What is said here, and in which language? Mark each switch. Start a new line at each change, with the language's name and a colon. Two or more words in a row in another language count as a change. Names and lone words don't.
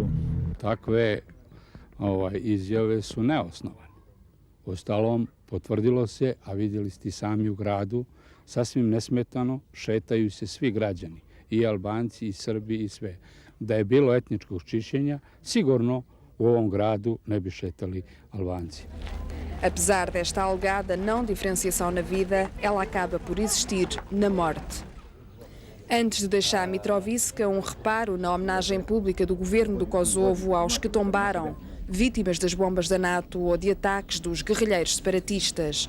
Serbian: Takve izjave su neosnovane. Ostalom, potvrdilo se, a vidjeli ste i sami u gradu, sasvim nesmetano šetaju se svi građani, i Albanci, i Srbi, i sve. Da je bilo etničkog čišćenja, sigurno u ovom gradu ne bi šetali Albanci.
Portuguese: Apesar desta alegada não diferenciação na vida, ela acaba por existir na morte. Antes de deixar Mitrovica, reparo na homenagem pública do governo do Kosovo aos que tombaram, vítimas das bombas da NATO ou de ataques dos guerrilheiros separatistas.